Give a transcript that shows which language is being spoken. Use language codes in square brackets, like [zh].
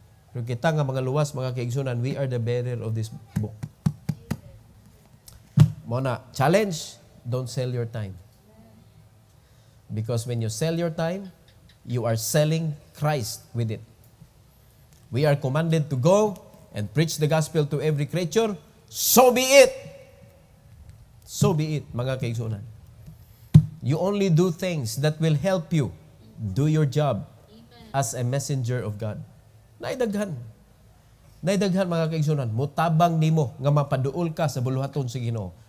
[ceb] Pero kita nga mga luwas, mga kaigsunan, [en] we are the bearer of this book. Muna, challenge, don't sell your time. Because when you sell your time, you are selling Christ with it. We are commanded to go and preach the gospel to every creature. So be it! So be it, [ceb] mga kaigsunan. [en] You only do things that will help you do your job as a messenger of God. [ceb] Naidaghan mga kaigsunan, mutabang nimo nga mapaduol ka sa buluhaton sa Ginoo.